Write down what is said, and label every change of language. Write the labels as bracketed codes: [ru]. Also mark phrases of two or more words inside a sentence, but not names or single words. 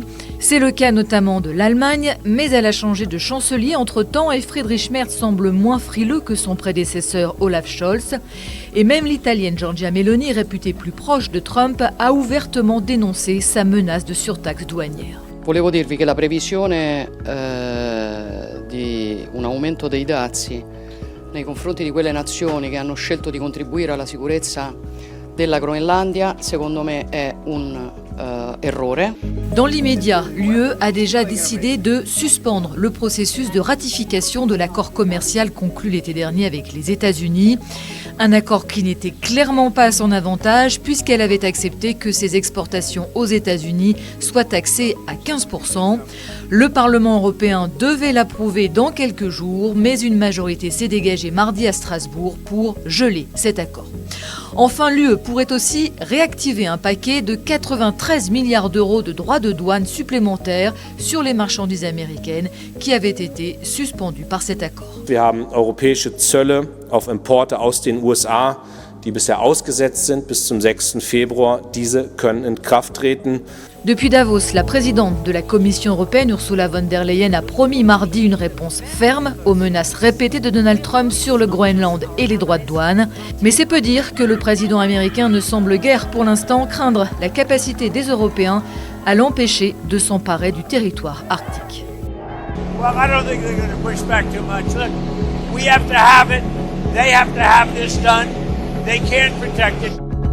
[fr] C'est le cas notamment de l'Allemagne, mais elle a changé de chancelier entre-temps et Friedrich Merz semble moins frileux que son prédécesseur Olaf Scholz. Et même l'Italienne Giorgia Meloni, réputée plus proche de Trump, a ouvertement dénoncé sa menace de surtaxe douanière. [it] Volevo dirvi che la previsione di un aumento dei dazi nei confronti di quelle nazioni che hanno scelto di contribuire alla sicurezza della Groenlandia, secondo me è un errore. [fr] Dans l'immédiat, l'UE a déjà décidé de suspendre le processus de ratification de l'accord commercial conclu l'été dernier avec les États-Unis. Un accord qui n'était clairement pas à son avantage puisqu'elle avait accepté que ses exportations aux États-Unis soient taxées à 15%. Le Parlement européen devait l'approuver dans quelques jours, mais une majorité s'est dégagée mardi à Strasbourg pour geler cet accord. Enfin, l'UE pourrait aussi réactiver un paquet de 93 milliards d'euros de droits de douane supplémentaires sur les marchandises américaines qui avaient été suspendus par cet accord. [de] Wir haben europäische Zölle auf Importe aus den USA, die bisher ausgesetzt sind bis zum 6. Februar. Diese können in Kraft treten. [fr] Depuis Davos, la présidente de la Commission européenne, Ursula von der Leyen, a promis mardi une réponse ferme aux menaces répétées de Donald Trump sur le Groenland et les droits de douane. Mais c'est peu dire que le président américain ne semble guère pour l'instant craindre la capacité des Européens à l'empêcher de s'emparer du territoire arctique. [en] Well, I don't think they're going to push back too much. Look, we have to have it. They have to have this done. They can't protect it.